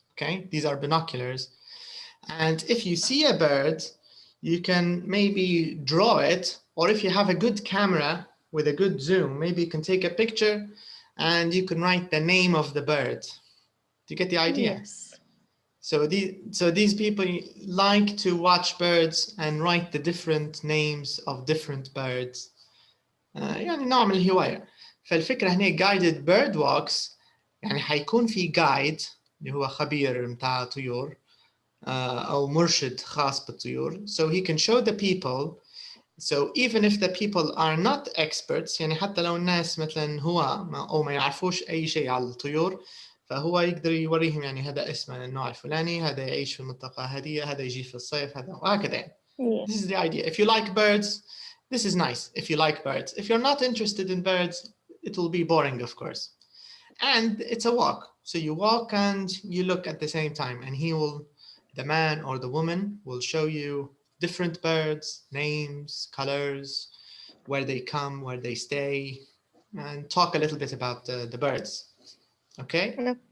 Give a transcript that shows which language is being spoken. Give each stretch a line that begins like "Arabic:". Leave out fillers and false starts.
English: Okay, these are binoculars. And if you see a bird, you can maybe draw it, or if you have a good camera with a good zoom, maybe you can take a picture and you can write the name of the bird. Do you get the idea? Yes. So these people like to watch birds and write the different names of different birds.
Arabic: يعني نوع من الهواية. فالفكرة هنا
English: guided bird walks
Arabic: يعني حيكون في guide اللي هو خبير متاع طيور أو مرشد خاص بالطيور.
English: So he can show the people. So even if the people are not experts
Arabic: يعني حتى لو الناس مثلا هو أو ما يعرفوش أي شيء على الطيور فهو يقدر يوريهم يعني هذا اسمه النوع الفلاني هذا يعيش في المنطقة هذه هذا يجي في الصيف هذا وهكذا.
English: Yeah. This is the idea. If you like birds, this is nice. If you like birds. If you're not interested in birds, it will be boring, of course. And it's a walk. So you walk and you look at the same time and the man or the woman will show you different birds, names, colors, where they come, where they stay, and talk a little bit about the birds. Okay?